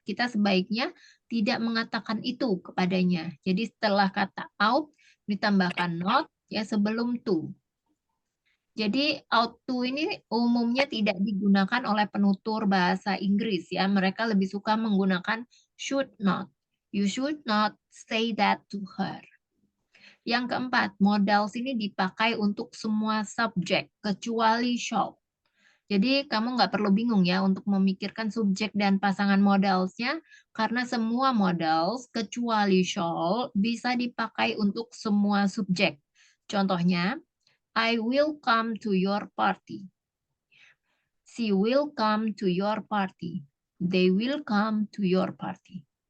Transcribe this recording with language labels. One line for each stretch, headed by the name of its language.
Indonesian: Kita sebaiknya tidak mengatakan itu kepadanya. Jadi setelah kata ought ditambahkan not ya sebelum to. Jadi ought to ini umumnya tidak digunakan oleh penutur bahasa Inggris ya. Mereka lebih suka menggunakan should not.
English: You should not say that to her.
Indonesian: Yang keempat, modals ini dipakai untuk semua subjek kecuali shall. Jadi kamu nggak perlu bingung ya untuk memikirkan subjek dan pasangan modalsnya karena semua modals kecuali shall bisa dipakai untuk semua subjek.
English: Contohnya, I will come to your party. She will come to your party. They will come to your party.